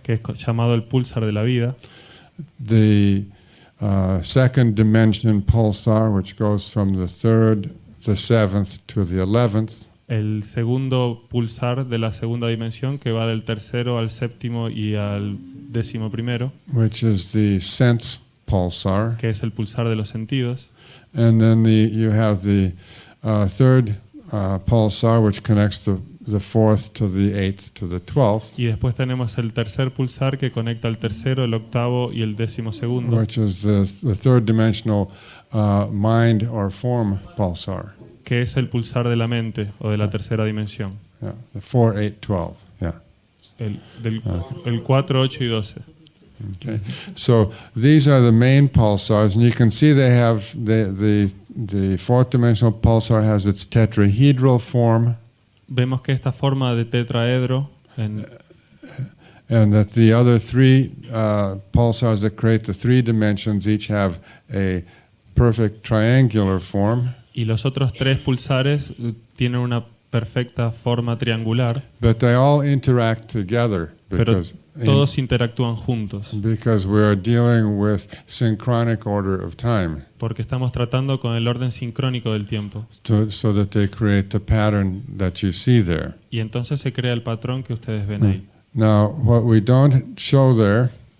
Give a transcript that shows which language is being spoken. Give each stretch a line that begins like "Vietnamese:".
Spanish: que es llamado el pulsar de la vida.
English: The second dimension pulsar, which goes from the third, the seventh to the 11th.
Spanish: El segundo pulsar de la segunda dimensión, que va del tercero al séptimo y al 11º,
English: Which is the sense pulsar.
Spanish: que es el pulsar de los sentidos.
English: And then you have the third pulsar, which connects the fourth to the 8th to the 12th.
Spanish: Y después tenemos el tercer pulsar que conecta el tercero, el octavo y el 12º,
English: Which is the third dimensional mind or form pulsar.
Spanish: que es el pulsar de la mente o de la tercera dimensión.
English: Yeah, the 4, 8, 12. Yeah.
Spanish: El 4, 8 y 12.
English: Okay. So these are the main pulsars, and you can see they have the fourth dimensional pulsar has its tetrahedral form.
Spanish: Vemos que esta forma de tetraedro
English: And that the other three pulsars that create the three dimensions each have a perfect triangular form.
Spanish: y los otros tres pulsares tienen una perfecta forma triangular,
English: But they all interact together
Spanish: pero todos interactúan juntos,
English: because we are dealing with synchronic order of time,
Spanish: porque estamos tratando con el orden sincrónico del tiempo.
English: so that they create the pattern that you see there.
Spanish: Y entonces se crea el patrón que ustedes ven ahí.
English: Now, what we don't show there